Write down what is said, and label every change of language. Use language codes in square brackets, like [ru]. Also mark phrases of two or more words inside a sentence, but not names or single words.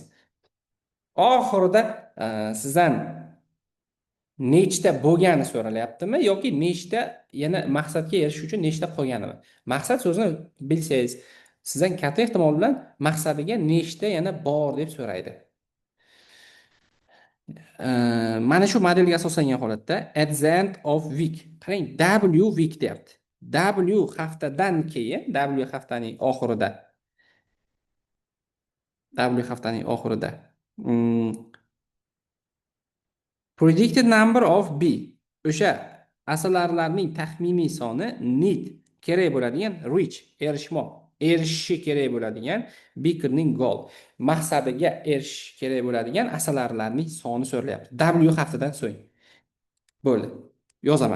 [uz] Oxirida sizdan nechta bo'lgani so'ralyaptimi yoki nechta yana maqsadga erishish uchun nechta qolganimi? Maqsad so'zini bilsangiz, sizdan katta ehtimol bilan maqsadiga nechta yana bor deb so'raydi. Mana shu modelga asoslangan holatda [en] at the end of week. [uz] Qarang, W week deyapti. W haftadan keyin, W haftaning oxirida. [en] Predicted number of B. [uz] O'sha asalarilarning taxminiy soni need, kerak bo'ladigan reach, erishishi kerak bo'ladigan beakerning goal, maqsadiga erishish kerak bo'ladigan asalarilarning soni so'ralyapti. W haftadan so'ng. Bo'ldi. Yozaman.